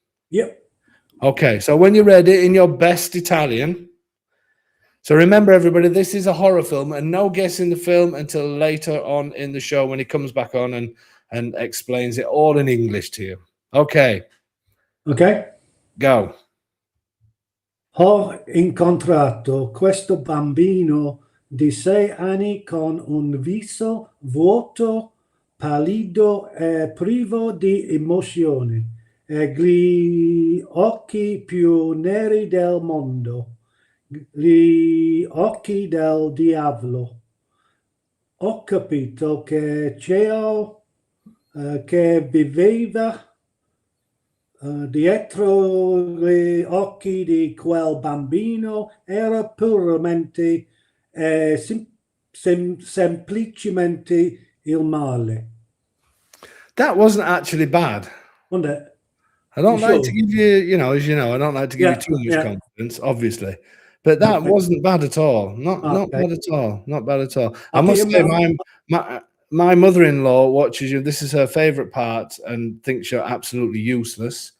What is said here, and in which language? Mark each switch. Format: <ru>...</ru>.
<en>Yep. Okay, so when you're ready in your best Italian. So remember, everybody, this is a horror film, and no guessing the film until later on in the show when he comes back on and explains it all in English to you. Okay. Okay. Go.</en> <it>Ho incontrato questo bambino di 6 anni con un viso vuoto, pallido e privo di emozioni e gli occhi più neri del mondo, gli occhi del diavolo. Ho capito che Ciao che viveva dietro gli occhi di quel bambino era puramente e semplicemente il male.</it> <en>That wasn't actually bad. Wasn't it? I don't You like sure? to give you, as you know, I don't like to give you too much confidence, obviously. But that wasn't bad at all. Not bad at all. Not bad at all. I must say, my mother-in-law watches you. This is her favorite part and thinks you're absolutely useless.</en>